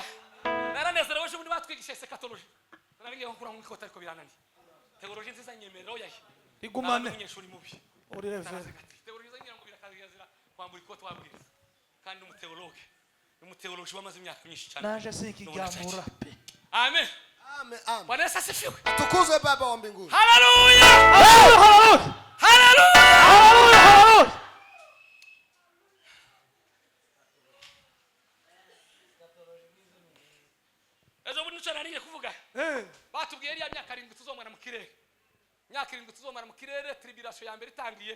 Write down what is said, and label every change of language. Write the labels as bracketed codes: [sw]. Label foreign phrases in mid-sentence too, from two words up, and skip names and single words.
[rw] Naranezerewe ejo bundi batwigisha eschatology, naragiye gukura mu ikota ariko birananiye. Teology nziza nyemerero yayo Igumane. Umunyeshuri mubi. Uri reverend. Teology nziza ngo birakazira kwambura ikota wabwiriza. Kandi umuteologi wamaze imyaka myinshi cyane. Naje sikijamura pe. Amen. Amen, amen. [sw] Bwana Yesu asifiwe. Atukuzwe Baba wa mbinguni. [rw] Haleluya. Haleluya. Haleluya. Haleluya. Ejo bundi nicyo nariye kuvuga. Batubwiye iriya myaka 7 tuzomara mu kirere. Myaka 7 tuzomara mu kirere, tribulation ya mbere itangiye.